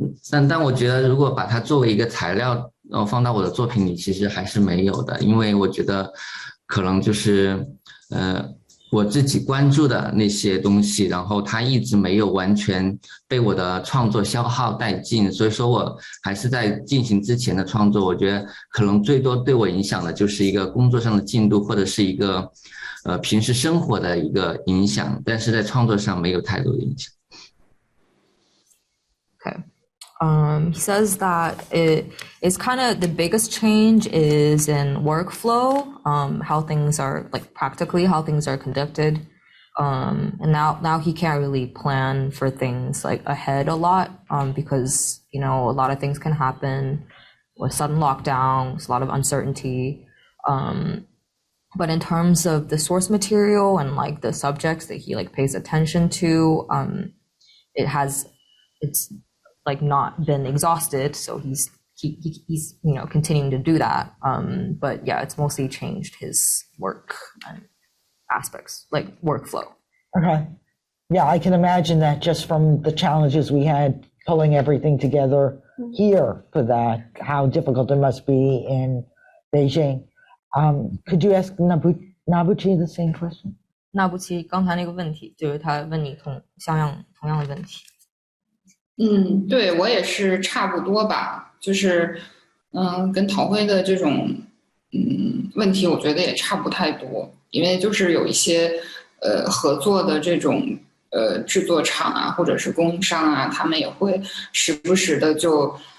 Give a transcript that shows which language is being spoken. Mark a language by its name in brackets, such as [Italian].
[Chinese] 但我觉得如果把它作为一个材料放到我的作品里，其实还是没有的，因为我觉得可能就是我自己关注的那些东西，然后它一直没有完全被我的创作消耗殆尽，所以说我还是在进行之前的创作，我觉得可能最多对我影响的就是一个工作上的进度，或者是一个平时生活的一个影响，但是在创作上没有太多的影响。 [English] Okay. He says that it is kind of the biggest change is in workflow, how things are like practically how things are conducted. And now he can't really plan for things like ahead a lot, because, you know, a lot of things can happen with sudden lockdowns, a lot of uncertainty. But in terms of the source material and like the subjects that he like pays attention to, it's like not been exhausted, so he's you know continuing to do that. But yeah, it's mostly changed his work and aspects like workflow. Okay. Yeah, I can imagine that just from the challenges we had pulling everything together here for that, how difficult it must be in Beijing. Could you ask Nabuqi the same question? [Chinese] 那不齐刚才那个问题，就是他问你同样的问题。对，我也是差不多吧，就是跟陶辉的这种问题，我觉得也差不太多，因为就是有一些合作的这种制作厂啊，或者是供应商啊，他们也会时不时的就